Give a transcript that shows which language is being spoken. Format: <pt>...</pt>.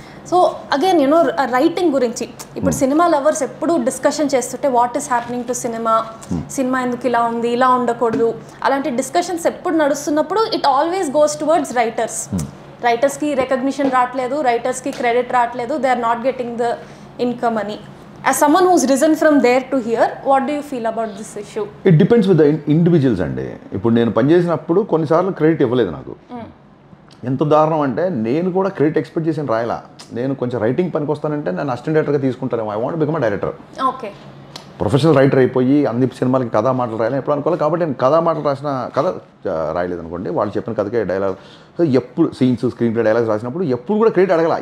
<te>So again you know writing గురించి ఇప్పుడు cinema lovers ఎప్పుడు డిస్కషన్ చేస్తుంటే</te> <en>what is happening to cinema</en> <te>ఎందుకు ఇలా ఉంది, ఇలా ఉండకూడదు, అలాంటి డిస్కషన్స్ ఎప్పుడు నడుస్తున్నప్పుడు</te> <en>it always goes towards</en> <te>రైటర్స్కి recognition రావట్లేదు, రైటర్స్కి క్రెడిట్ రావట్లేదు,</te> <en>they are not getting the income</en> <te>అని.</te> <en>As someone who's risen from there to here, what do you feel about this issue? It depends with the individuals అండి.</en> <te>ఇప్పుడు నేను పనిచేసినప్పుడు కొన్నిసార్లు credit ఇవ్వలేదు నాకు. ఎంత దారుణం అంటే నేను కూడా క్రెడిట్ ఎక్స్పెక్ట్ చేసి రాయలా. నేను కొంచెం రైటింగ్ పనికి వస్తానంటే నేను అసిస్టెంట్ డైరెక్టర్గా తీసుకుంటానేమో,</te> <en>I want become director.</en> <te>Okay, professional writer అయిపోయి అన్ని సినిమాలకి కథా మాటలు రాయాలని ఎప్పుడు అనుకోవాలి. కాబట్టి నేను కథా మాటలు రాసిన కథ రాయలేదు అనుకోండి, వాళ్ళు చెప్పిన కథకే డైలాగ్ ఎప్పుడు సీన్స్ స్క్రీన్ ప్లే డైలాగ్స్ రాసినప్పుడు ఎప్పుడు కూడా క్రెడిట్ అడగల.</te>